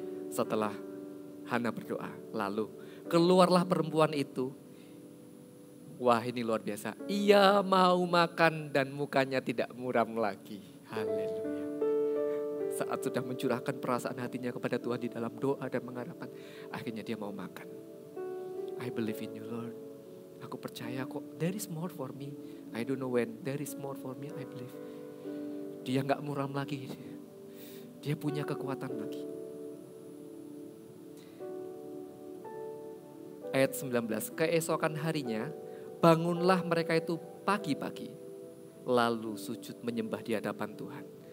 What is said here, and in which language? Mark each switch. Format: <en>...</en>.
<id>Setelah Hana berdoa, lalu keluarlah perempuan itu. Wah ini luar biasa. Ia mau makan dan mukanya tidak muram lagi. Haleluya. Saat sudah mencurahkan perasaan hatinya kepada Tuhan di dalam doa dan mengharapkan, akhirnya dia mau makan.</id> <en>I believe in you Lord.</en> <id>Aku percaya kok,</id> <en>there is more for me. I don't know when, there is more for me, I believe.</en> <id>Dia gak muram lagi. Dia punya kekuatan lagi. Ayat 19, keesokan harinya, bangunlah mereka itu pagi-pagi, lalu sujud menyembah di hadapan Tuhan.</id>